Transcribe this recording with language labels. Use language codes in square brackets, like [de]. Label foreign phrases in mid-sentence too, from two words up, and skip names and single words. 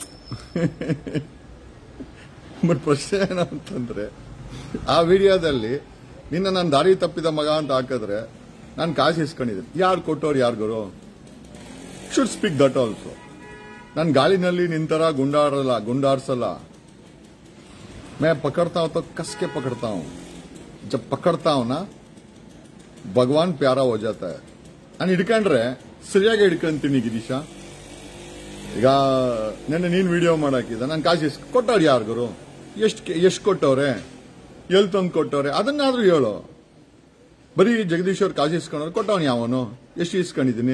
[kn] ಬಟ್ ಪ್ರಶ್ನೆ ಏನು ಅಂತಂದ್ರೆ, ಆ ವಿಡಿಯೋದಲ್ಲಿ ನಿನ್ನ ನಾನು ದಾರಿ ತಪ್ಪಿದ ಮಗ ಅಂತ ಹಾಕಿದ್ರೆ ನಾನು ಕಾಸು ಇಸ್ಕೊಂಡಿದ್ದೀನಿ. ಯಾರು ಕೊಟ್ಟವ್ರು ಯಾರಿಗರು [en] should speak that also. [kn] ನಾನು ಗಾಳಿನಲ್ಲಿ ನಿಂತರ ಗುಂಡಾರ್ಸಲ್ಲ. [hi] मैं पकड़ता हूं तो कस के पकड़ता हूं. जब पकड़ता हूं ना भगवान प्यारा हो जाता है. [kn] ನಾನು ಹಿಡ್ಕೊಂಡ್ರೆ ಸರಿಯಾಗಿ ಹಿಡ್ಕೊಂತೀನಿ ಗಿರೀಶ. ಈಗ ನೆನ್ನೆ ನೀನ್ ವಿಡಿಯೋ ಮಾಡಾಕಿದ, ನಾನು ಕಾಸು ಕೊಟ್ಟವ್ರು ಯಾರಿಗರು, ಎಷ್ಟು ಕೊಟ್ಟವ್ರೆ, ಎಲ್ಲಿ ತಂದು ಕೊಟ್ಟವ್ರೆ, ಅದನ್ನಾದ್ರೂ ಹೇಳು. ಬರೀ ಜಗದೀಶ್ ಅವ್ರು ಕಾಸು ಇಸ್ಕೊಂಡ್ರೆ ಕೊಟ್ಟವನು ಯಾವನು, ಎಷ್ಟು ಇಸ್ಕೊಂಡಿದ್ದೀನಿ.